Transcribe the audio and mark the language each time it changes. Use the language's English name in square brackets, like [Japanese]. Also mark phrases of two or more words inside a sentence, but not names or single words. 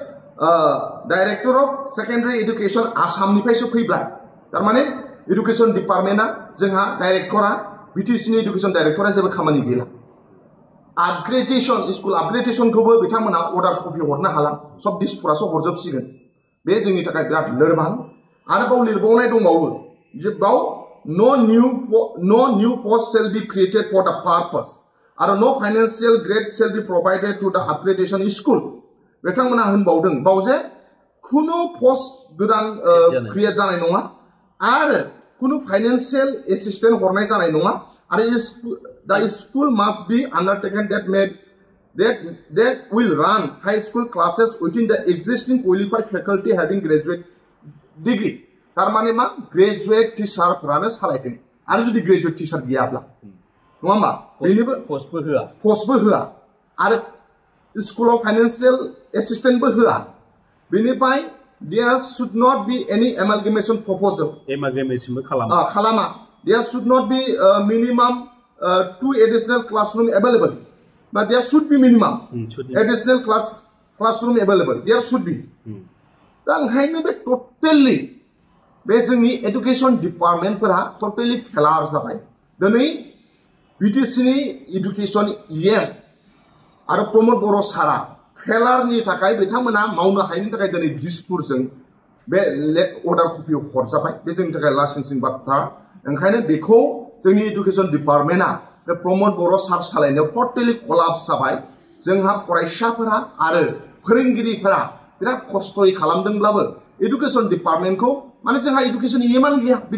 [English] Director of Secondary Education [Bodo] आसामनिफ्रायसो फैबाय तारमाने एडुकेशन डिपार्टमेन्टआ जोंहा डाइरेक्टरा बिटिसि नि एडुकेशन डाइरेक्टरा जेबो खामानि गैला [English] upgradation school [Bodo] आपग्रेडेशनखौबो बिथांमोना [English] order copy [Bodo] हरनो हाला सब दिसपुरासो हरजोबसिगोन बे जोंनि थाखाय बिराद लोरबां आरो बाव लिरबावनाय दंबावो जे बाव no [English] new post shall be created for the purpose [Bodo] आरो [English] no financial grant shall be provided to the upgradation school [Bodo] बिथांमोना होनबावदों बाव जे खुनु पोस्ट गोदान क्रिएट जानाय नङा आरो खुनु [English] financial assistant [Bodo] हरनाय जानाय नङा आरो [English] the school must be undertaken that will run high school classes within the existing qualified faculty having graduate degree [Bodo] तारमाने मा ग्रेजुएट टीचारफोरानो सालायदों आरो जुदि [English] graduate teacher [Bodo] गैयाब्ला नङा होमबा बेनिबो पस्टबो होआ आरो स्कुलाव फाइनेंशियल एसिस्टेंटबो होआ बेनिफ्राय [English] there should not be any amalgamation proposal [Bodo] amalgamation [English] खालामा there should not be minimum 2 additional classroom available but there should be minimum additional classroom available there should be [Bodo] दा ओंखायनो बे टोटली बे जोंनि एडुकेशन डिपार्टमेन्टफोरा टोटली फेलार जाबाय दिनै बिटिसि नि एडुकेशन इएम आरो प्रमोद बर' सारा फेलारनि थाखाय बिथांमोना मावनो हायैनि थाखाय दिनै दिसपुरजों बे [English] order copy [Bodo] हरजाबाय बे जोंनि थाखाय लासिंसिं बाथ्रा ओंखायनो बेखौ जोंनि एडुकेशन डिपार्टमेन्टआ बे प्रमोद बर' सार सालायनायाव [English] totally collapse [Bodo] जाबाय जोंहा फरायसाफोरा आरो फोरोंगिरिफोरा बिराद खस्थ'यै खालामदोंब्लाबो एडुकेशन डिपार्टमेन्टखौ माने जोंहा एडुकेशन इएमआनो गैया